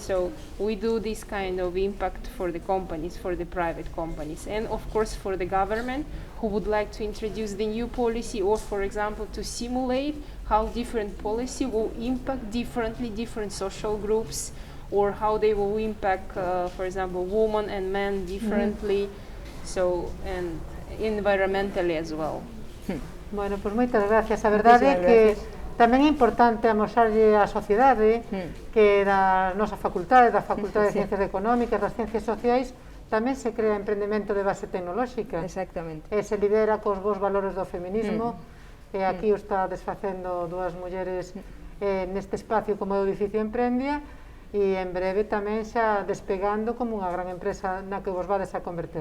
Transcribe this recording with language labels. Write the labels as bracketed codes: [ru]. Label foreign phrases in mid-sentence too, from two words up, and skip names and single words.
[en] So we do this kind of impact for the companies, for the private companies, and of course for the government who would like to introduce the new policy, or for example to simulate how different policy will impact differently different social groups, or how they will impact, for example, women and men differently, so, and environmentally as well. [gl] Bueno, pois moitas gracias. A verdade é que tamén é importante amosarlle á sociedade que da nosa facultade, da Facultade de Ciencias Económicas, das Ciencias Sociais, tamén se crea emprendemento de base tecnolóxica. Exactamente. E se lidera cos vos valores do feminismo, e aquí o está desfacendo dúas mulleres neste espacio como é o edificio Emprendia, e en breve tamén xa despegando como unha gran empresa na que vos vades a converter.